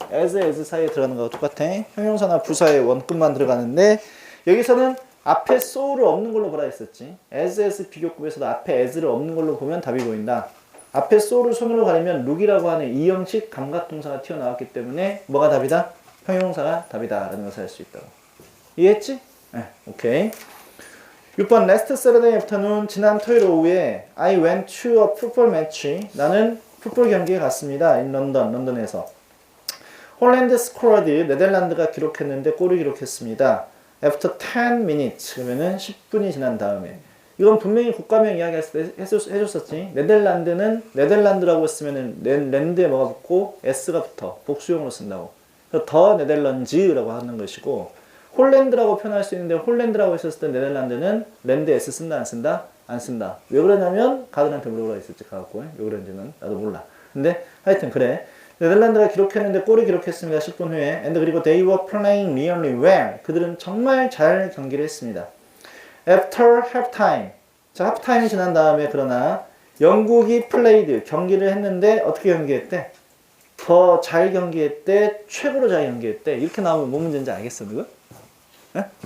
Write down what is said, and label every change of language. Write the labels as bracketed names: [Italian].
[Korean] as 사이에 들어가는 거랑 똑같아. 형용사나 부사의 원급만 들어가는데 여기서는 앞에 so를 없는 걸로 보라 했었지. as 비교급에서도 앞에 as를 없는 걸로 보면 답이 보인다. 앞에 so를 손으로 가리면 look이라고 하는 이 형식 감각동사가 튀어나왔기 때문에 뭐가 답이다? 형용사가 답이다 라는 것을 알 수 있다고. 이해했지? 네, 오케이. [English] 6번 last Saturday afternoon [Korean] 지난 토요일 오후에 [English] I went to a football match [Korean] 나는 풋볼 경기에 갔습니다. in 런던에서. 홀랜드 scored 네덜란드가 기록했는데 골을 기록했습니다. [English] after 10 minutes [Korean] 그러면은 10분이 지난 다음에 이건 분명히 국가명 이야기 해줬었지. 네덜란드는 네덜란드라고 했으면은 랜드에 뭐가 붙고 s가 붙어 복수형으로 쓴다고. 그래서 더 네덜란즈라고 하는 것이고 홀랜드라고 표현할 수 있는데 홀랜드라고 했었을 때 네덜란드는 랜드 s 쓴다 안 쓴다? 안 쓴다. 왜 그러냐면 가드한테 물어보라 했었지. 가갖고 왜 그런지는 나도 몰라. 근데 하여튼 그래. 네덜란드가 기록했는데 골을 기록했습니다. 10분 후에. [English] and [Korean] 그리고 [English] they were playing really well. [Korean] 그들은 정말 잘 경기를 했습니다. [English] after halftime. [Korean] 자, halftime이 지난 다음에 그러나 영국이 played 경기를 했는데 어떻게 경기했대? 더 잘 경기했대. 최고로 잘 경기했대. 이렇게 나오면 뭔 문제인지 알겠어, 누구? 에?